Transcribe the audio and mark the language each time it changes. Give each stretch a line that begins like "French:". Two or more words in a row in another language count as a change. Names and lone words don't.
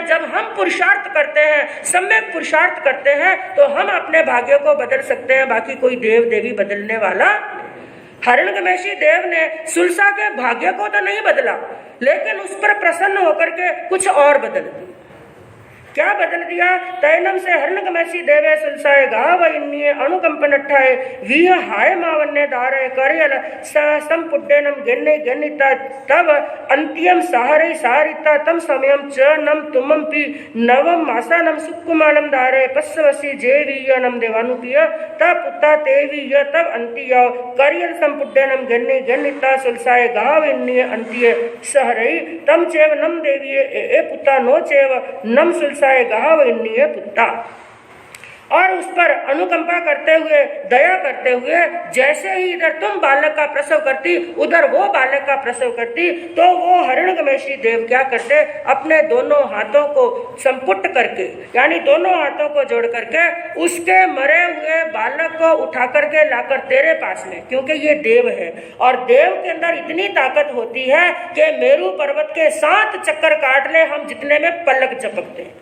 Hindi: जब हम पुरुषार्थ करते हैं, सम्यक पुरुषार्थ करते हैं, तो हम अपने भाग्य को बदल सकते हैं, बाकी कोई देव देवी बदलने वाला। हिरण्यकमेशी देव ने सुलसा के भाग्य को तो नहीं बदला, लेकिन उस पर प्रसन्न होकर के कुछ और बदल दिया। क्या बदल दिया?
Prakrit languages: तैनम से हिरण्यकमेशी देवे सुलसाए गाव इन्निये अनुकंपन अट्ठाए वीह हाय मावन्ने दारे करियल संपुड्डेनम गेन्ने गेन्निता तब अंत्यम सहारे सहारिता तम समयम च नम तुमम पी नवम मासानम सुकुमालम दारे पस्वसी जेवीयनम देवानुपिय तब पुत्ता तेवीय तब अंतिय करियल संपुड्डेनम गेन्ने गेन्निता सुलसाए गाव इन्निये अंतिये सहरई तम चेव नम देवीये ए पुत्ता नो चेव नम सुलसाए गाव इन्निये पुत्ता।
Hindi: और उस पर अनुकंपा करते हुए दया करते हुए जैसे ही इधर तुम बालक का प्रसव करती उधर वो बालक का प्रसव करती, तो वो हिरण्यकमेशी देव क्या करते? अपने दोनों हाथों को संपुट करके यानी दोनों हाथों को जोड़ करके उसके मरे हुए बालक को उठा करके लाकर तेरे पास में, क्योंकि ये देव है और देव के अंदर इतनी ताकत होती है कि मेरू पर्वत के 7 चक्कर काट ले हम जितने में पलक झपकते हैं।